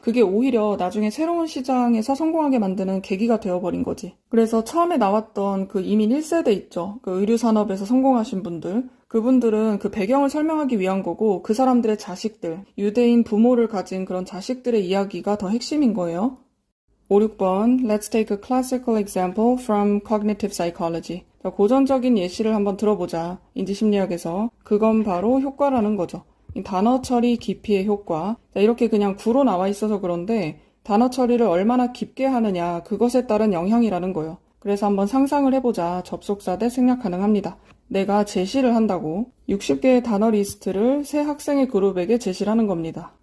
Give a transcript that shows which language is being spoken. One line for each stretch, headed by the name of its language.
Korean: 그게 오히려 나중에 새로운 시장에서 성공하게 만드는 계기가 되어버린 거지. 그래서 처음에 나왔던 그 이민 1세대 있죠. 그 의류산업에서 성공하신 분들. 그분들은 그 배경을 설명하기 위한 거고 그 사람들의 자식들, 유대인 부모를 가진 그런 자식들의 이야기가 더 핵심인 거예요.
English: 5, 6번 Let's take a classical example from cognitive psychology.
Korean: 자, 고전적인 예시를 한번 들어보자. 인지심리학에서. 그건 바로 효과라는 거죠. 이 단어 처리 깊이의 효과. 자, 이렇게 그냥 구로 나와 있어서 그런데 단어 처리를 얼마나 깊게 하느냐 그것에 따른 영향이라는 거예요. 그래서 한번 상상을 해보자. 접속사 대 생략 가능합니다. 내가 제시를 한다고 60개의 단어 리스트를 세 학생의 그룹에게 제시를 하는 겁니다.